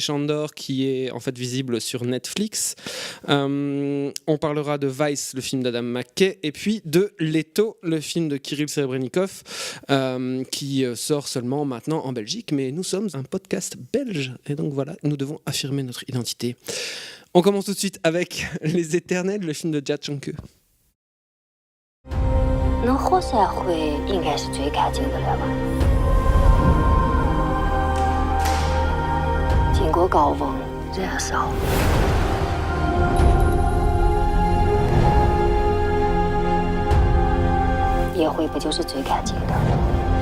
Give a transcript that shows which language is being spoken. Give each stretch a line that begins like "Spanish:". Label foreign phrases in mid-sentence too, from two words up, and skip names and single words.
French: Chandor qui est en fait visible sur Netflix. On parlera de Vice, le film d'Adam McKay. Et puis de Leto, le film de Kirill Serebrennikov, qui sort seulement maintenant en Belgique. Mais nous sommes un podcast belge. Et donc voilà, nous devons affirmer notre identité. On commence tout de suite avec Les Éternels, le film de Jia Changke.
Chinese: 能活下回应该是最干净的了吧？经过高温燃烧，野灰不就是最干净的？